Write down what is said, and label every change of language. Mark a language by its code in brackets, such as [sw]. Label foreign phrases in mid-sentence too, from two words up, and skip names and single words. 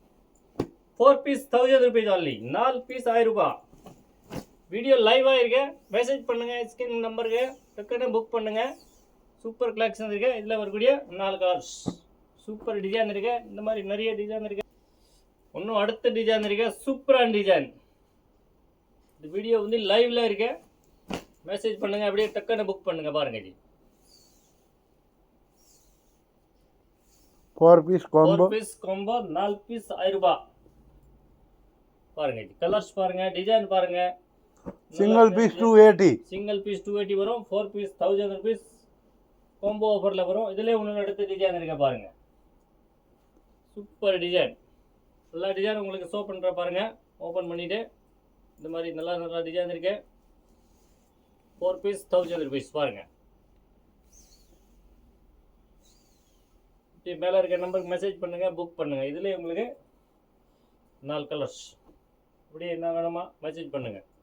[ta] 4 பீஸ் 1000 [en] rupees only [ta] 4 பீஸ் 1000 ரூபாய் வீடியோ லைவா இருக்கு மெசேஜ் பண்ணுங்க [en] screen number [ta] டக்குனு புக் பண்ணுங்க [en] super collection [ta] இருக்கு இதுல வரக்கூடிய 4 [en] colors super design [ta] இருக்கு இந்த மாதிரி நிறைய டிசைன் இருக்கு இன்னும் அடுத்த டிசைன் இருக்கு சூப்பரான டிசைன் இந்த வீடியோ வந்து லைவ்ல இருக்கு மெசேஜ் பண்ணுங்க அப்படியே டக்குனு புக் பண்ணுங்க பாருங்க जी [en] 4 piece combo 4 piece combo [ta] 4 पीस 1000 ரூபாய் பாருங்க जी கலர்ஸ் பாருங்க டிசைன் பாருங்க [en] single piece 280 single piece 280 [ta] வரும் 4 பீஸ் 1000 [en] rupees combo offer [ta] வரும் இதுல உங்களுக்கு அடுத்த டிசைன் இருக்கு பாருங்க [en] super design [ta] எல்லா டிசைன் உங்களுக்கு ஷோ பண்ற பாருங்க ஓபன் பண்ணிட்டு இந்த மாதிரி நல்ல டிசைன் இருக்கு 4 பீஸ் 1000 [en] rupees [ta] பாருங்க ये மேல இருக்க நம்பருக்கு மெசேஜ் பண்ணுங்க புக் பண்ணுங்க இதுல உங்களுக்கு 4 கலர்ஸ் அப்படியே என்ன வேணுமா மெசேஜ் பண்ணுங்க